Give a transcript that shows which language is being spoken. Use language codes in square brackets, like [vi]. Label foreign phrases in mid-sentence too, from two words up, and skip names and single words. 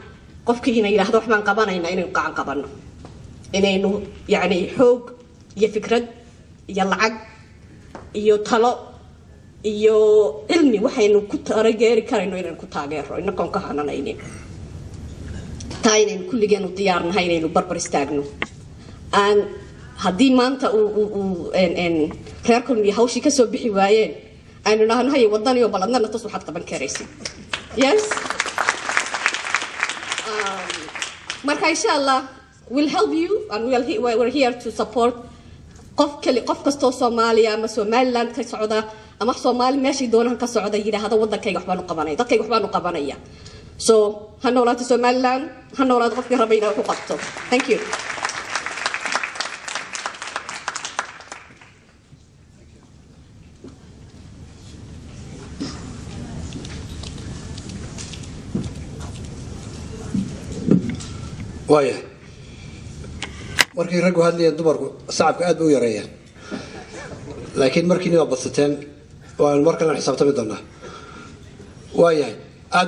[so] qofkii inay yiraahdo wax baan qabanaynaa inaynu gacan qabanno inaynu yani xoog iyo fikrad iyo lacag iyo talo iyo cilmi waxaynu ku taageeri karayno inaynu ku taageero inagoon ka hananaynin taa inaynu kulligeenu diyaarnahay inaynu barbar istaagno aan haddii maanta reer kulmiye hawshii ka soo bixi waayeen aynu idhaahno haye wadaniyo baladnana tus waxaad qaban karaysid yes marka [ar] إن شاء الله [en] we'll help you and we're here to support [so] qof kastoo Soomaaliya ama Somaliland ka socda ama Soomaali meeshii doonahan ka socda yiraahdo wadankayga waxbaan u qabanaya dadkayga waxbaan u qabanaya so ha noolaato Somaliland ha noolaato qofkii raba inuu ku qabto [en] thank you [so] وايه markii rag hadlayeen dumarku sacabka aad u yareeyeen laakiin markii niba badsateen waan markale xisaabtami doonaa waayahay aad